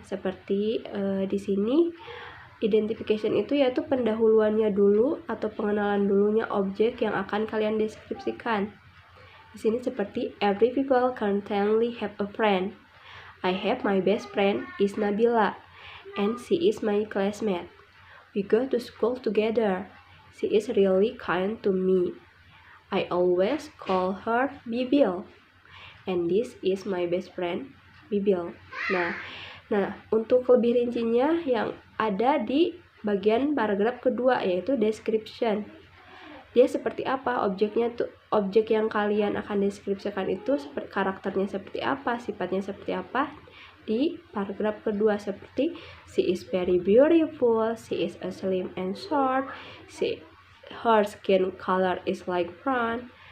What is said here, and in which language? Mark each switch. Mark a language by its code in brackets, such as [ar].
[id] Seperti di sini identification itu yaitu pendahuluannya dulu atau pengenalan dulunya objek yang akan kalian deskripsikan. Di sini seperti [en] every people currently have a friend. I have my best friend is Nabila, and she is my classmate. We go to school together. She is really kind to me. I always call her Bibil, and this is my best friend Bibil. [id] Nah, untuk lebih rincinya yang ada di bagian paragraf kedua yaitu description. Dia seperti apa objeknya tuh, objek yang kalian akan deskripsikan itu karakternya seperti apa, sifatnya seperti apa di paragraf kedua, seperti [en] she is very beautiful, she is slim and short, her skin color is like brown.